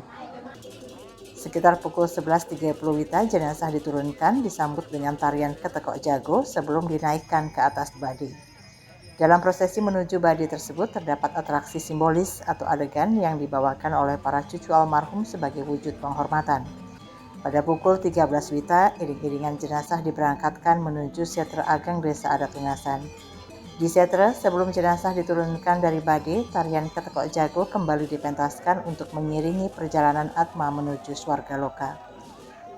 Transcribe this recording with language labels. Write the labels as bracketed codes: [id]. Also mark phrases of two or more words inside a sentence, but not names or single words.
[id] Sekitar pukul 11.30 WITA jenazah diturunkan disambut dengan tarian ketekok jago sebelum dinaikkan ke atas bade. Dalam prosesi menuju bade tersebut terdapat atraksi simbolis atau adegan yang dibawakan oleh para cucu almarhum sebagai wujud penghormatan. Pada pukul 13 WITA, iring-iringan jenazah diberangkatkan menuju Setre Ageng Desa Adat Ungasan. Di Setre, sebelum jenazah diturunkan dari bade, tarian ketekok jago kembali dipentaskan untuk mengiringi perjalanan atma menuju swarga loka.